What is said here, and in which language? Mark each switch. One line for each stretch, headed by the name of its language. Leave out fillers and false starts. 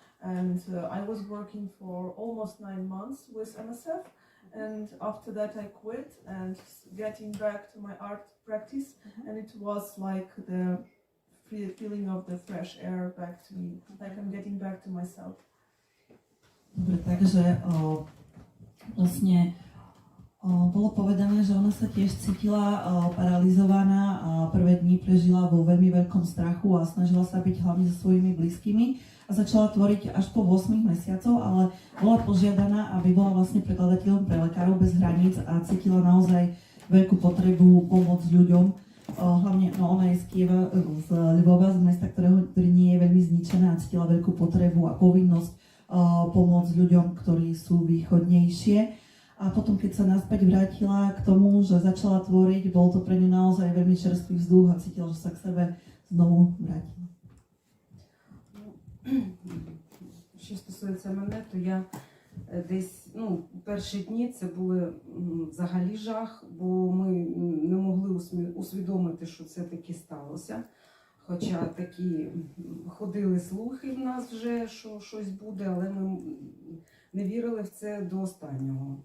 English: And I was working for almost 9 months with MSF. And after that I quit and getting back to my art practice, and it was like the feeling of the fresh air back to me, like I'm getting back to myself.
Slovak: Dobre, takže vlastne bolo povedané, že ona sa tiež cítila paralizovaná a prvé dni prežila vo veľmi veľkom strachu a snažila sa byť hlavne so svojimi blízkymi. A začala tvoriť až po 8 mesiacov, ale bola požiadaná, aby bola vlastne prekladateľom pre Lekárov bez hraníc a cítila naozaj veľkú potrebu pomôcť ľuďom. hlavne no, ona je z Kieva, z Lvova, z mesta, ktorý nie je veľmi zničené a cítila veľkú potrebu a povinnosť pomôcť ľuďom, ktorí sú východnejšie. A potom, keď sa naspäť vrátila k tomu, že začala tvoriť, bol to pre ňu naozaj veľmi čerstvý vzduch a cítila, že sa k sebe znovu vrátila.
Ukrainian: Що стосується мене, то я десь, перші дні це були взагалі жах, бо ми не могли усвідомити, що це таки сталося. Хоча такі ходили слухи в нас вже, що щось буде, але ми не вірили в це до останнього.